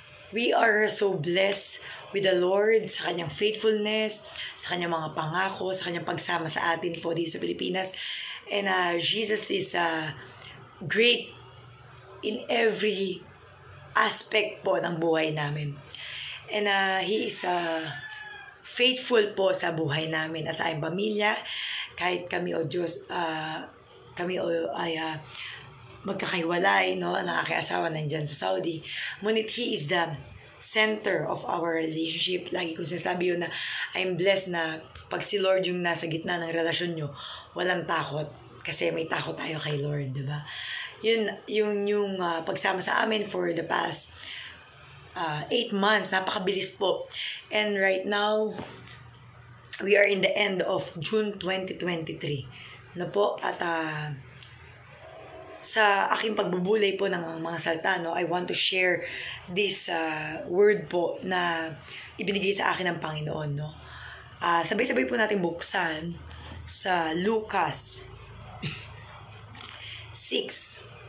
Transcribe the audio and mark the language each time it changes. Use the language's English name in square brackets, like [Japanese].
[English] We are so blessed with the Lord [Filipino] sa kanyang faithfulness, sa kanyang mga pangako, sa kanyang pagsama sa atin po dito sa Pilipinas. [English] And Jesus is great in every aspect [Filipino] po ng buhay namin. [English] And He is faithful [Filipino] po sa buhay namin at sa aming pamilya. Kahit kami, O Diyos, ay magkakahiwalay, no, ng aking asawa nandyan sa Saudi. [English] Ngunit He is the center of our relationship. [Filipino] Lagi ko sinasabi yun na [English] I'm blessed [Filipino] na pag si Lord yung nasa gitna ng relasyon nyo, walang takot. Kasi may takot tayo kay Lord, diba? Yung pagsama sa amin [English] for the past 8 months, [Filipino] napakabilis po. [English] And right now, we are in the end of June 2023 na po. [Filipino] At sa aking pagbubulay po ng mga salita, no, [English] I want to share this word [Filipino] po na ibinigay sa akin ng Panginoon. No? Sabay-sabay po natin buksan sa Lucas 6.